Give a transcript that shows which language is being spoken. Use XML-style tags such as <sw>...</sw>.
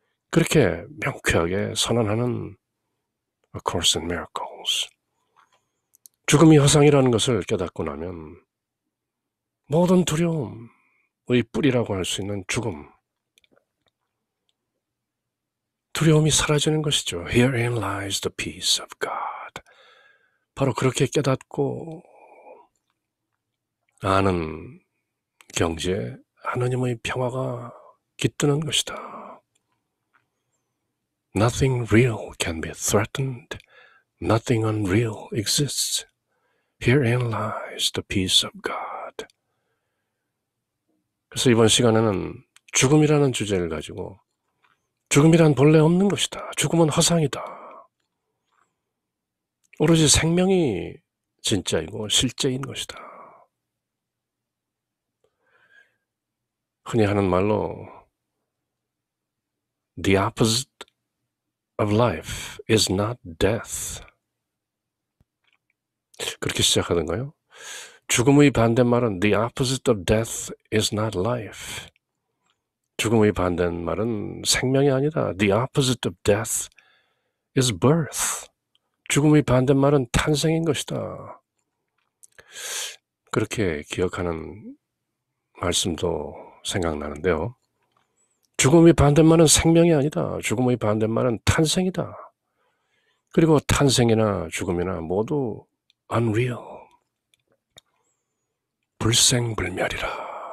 <ko>그렇게 명쾌하게 선언하는 A Course in Miracles. 죽음이 허상이라는 것을 깨닫고 나면 모든 두려움의 뿌리라고 할 수 있는 죽음, 두려움이 사라지는 것이죠.</ko> <en>Herein lies the peace of God.</en> <ko>바로 그렇게 깨닫고 아는 경지에 하나님의 평화가 깃드는 것이다.</ko> <en>Nothing real can be threatened. Nothing unreal exists. Herein lies the peace of God.</en> <ko>그래서 이번 시간에는 죽음이라는 주제를 가지고 죽음이란 본래 없는 것이다. 죽음은 허상이다. 오로지 생명이 진짜이고 실제인 것이다. 흔히 하는 말로</ko> <en>The opposite of life is not death.</en> <ko>그렇게 시작하던가요? 죽음의 반대말은</ko> <en>The opposite of death is not life.</en> <ko>죽음의 반대말은 생명이 아니다.</ko> <en>The opposite of death is birth.</en> <ko>죽음의 반대말은 탄생인 것이다. 그렇게 기억하는 말씀도 생각나는데요. 죽음의 반대말은 생명이 아니다. 죽음의 반대말은 탄생이다. 그리고 탄생이나 죽음이나 모두 unreal, 불생불멸이라.</ko>